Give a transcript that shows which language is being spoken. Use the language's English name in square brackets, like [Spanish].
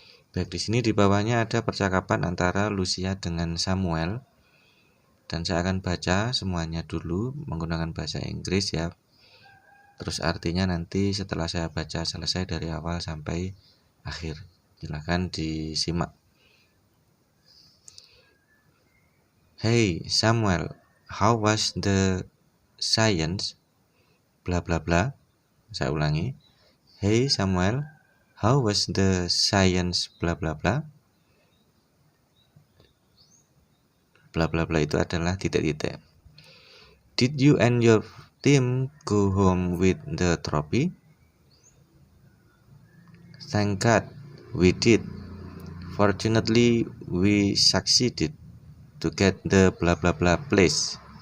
[Indonesian] Baik, di sini di bawahnya ada percakapan antara Lucia dengan Samuel. Dan saya akan baca semuanya dulu menggunakan bahasa Inggris ya. Terus artinya nanti setelah saya baca selesai dari awal sampai akhir. Silakan disimak. [English] Hey Samuel, how was the science? Bla bla bla. [Indonesian] Saya ulangi. [English] Hey Samuel, how was the science? Bla bla bla. [Indonesian] Bla bla bla itu adalah titik-titik. [English] Did you and your team go home with the trophy? Thank God, we did. Fortunately, we succeeded to get the blah blah blah place.